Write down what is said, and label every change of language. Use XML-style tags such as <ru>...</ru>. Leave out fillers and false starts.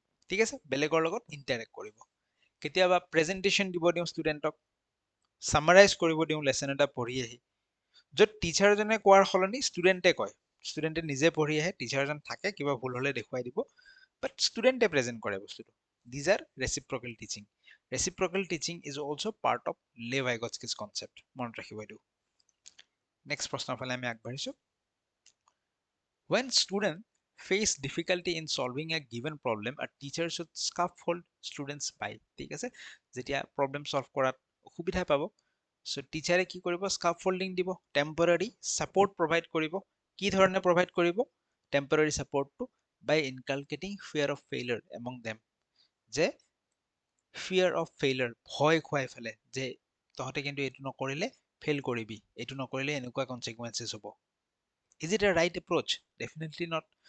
<as>ঠিক আছে, বেলেগৰ লগত ইণ্টাৰেক্ট কৰিব। কেতিয়াবা প্ৰেজেন্টেশ্যন দিব দিওঁ ষ্টুডেণ্টক, সামাৰাইজ কৰিব দিওঁ লেচন এটা পঢ়ি আহি, য'ত টিচাৰজনে কোৱাৰ সলনি ষ্টুডেণ্টে কয়। ষ্টুডেণ্টে নিজে পঢ়ি আহে, টিচাৰজন থাকে, কিবা ভুল হ'লে দেখুৱাই দিব, বাট ষ্টুডেণ্টে প্ৰেজেণ্ট কৰে বস্তুটো।</as> <en>These are reciprocal teaching. Reciprocal teaching is also' part of Lev Vygotsky's concept.</en> <as>মনত ৰাখিব এইটো। নেক্সট প্ৰশ্নৰ ফালে আমি আগবাঢ়িছো।</as> <en>When students face difficulty in solving a given problem, a teacher should scaffold students by,</en> <as>ঠিক আছে, যেতিয়া প্ৰবলেম সলভ কৰাত অসুবিধা পাব, চ' টিচাৰে কি কৰিব? স্কাফফোল্ডিং দিব, টেম্পৰাৰী ছাপোৰ্ট প্ৰভাইড কৰিব। কি ধৰণে প্ৰভাইড কৰিব temporary ছাপোৰ্টটো?</as> <en>by inculcating fear of failure among them,</en> <as>যে</as> <en>fear of failure,</en> <as>ভয় খুৱাই ফেলে, যে তহঁতে কিন্তু এইটো নকৰিলে ফেইল কৰিবি, এইটো নকৰিলে এনেকুৱা কনচিকুৱেঞ্চেছ হ'ব।</as> <en>Is it a right approach? Definitely not.</en>